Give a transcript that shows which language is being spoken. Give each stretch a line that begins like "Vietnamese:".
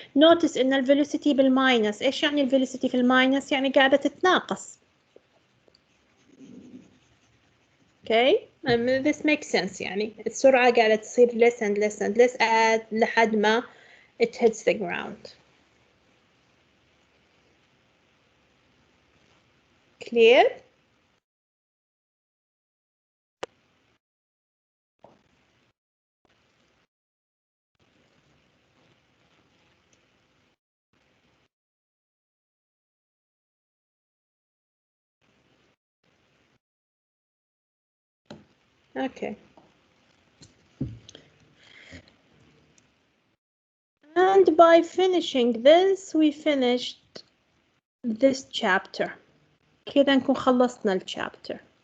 English: Notice
Arabic: إن ال velocity بالماينس. إيش يعني ال velocity في الماينس؟ يعني قاعدة تتناقص.
English: Okay, this makes sense.
Arabic: يعني السرعة قاعدة تصير
English: less and less and less
Arabic: لحد ما
English: it hits the ground. Clear? Okay. And by finishing this, we finished this chapter.
Arabic: كده نكون خلصنا ال chapter.